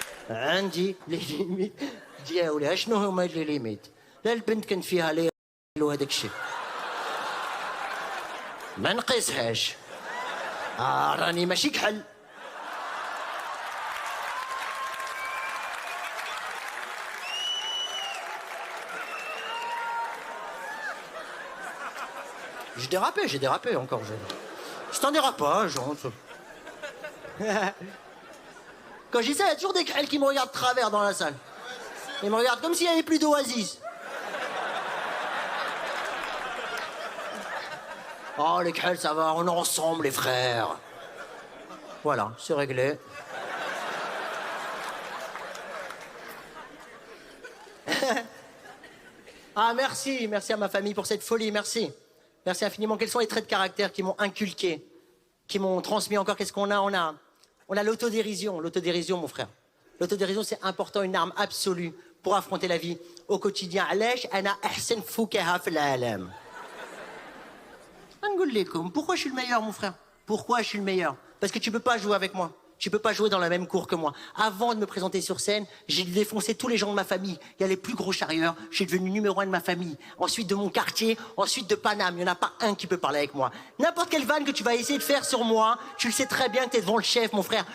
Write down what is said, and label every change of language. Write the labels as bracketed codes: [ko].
[ar] عندي لي ليميت ديالي اشنو هما لي ليميت لا البنت كنت فيها لي وهداك الشيء ما نقيسهاش راني ماشي كحل [fr] J'ai dérapé encore. C'est un dérapage. Quand j'y sais, il y a toujours des crêles qui me regardent de travers dans la salle. Ils me regardent comme s'il n'y avait plus d'oasis. Oh, les crêles, ça va, on est ensemble, les frères. Voilà, c'est réglé. Merci à ma famille pour cette folie, merci. Merci infiniment. Quels sont les traits de caractère qui m'ont inculqué, qui m'ont transmis encore? Qu'est-ce qu'on a? On a l'autodérision. L'autodérision, mon frère. L'autodérision, c'est important, une arme absolue pour affronter la vie au quotidien. [ar] علاش أنا أحسن فكاهة في العالم. [fr] Pourquoi je suis le meilleur, mon frère? Pourquoi je suis le meilleur? Parce que tu peux pas jouer avec moi. Tu peux pas jouer dans la même cour que moi. Avant de me présenter sur scène, j'ai défoncé tous les gens de ma famille. Il y a les plus gros charrieurs. Je suis devenu numéro 1 de ma famille. Ensuite de mon quartier, ensuite de Paname. Il n'y en a pas un qui peut parler avec moi. N'importe quelle vanne que tu vas essayer de faire sur moi, tu le sais très bien que t'es devant le chef, mon frère.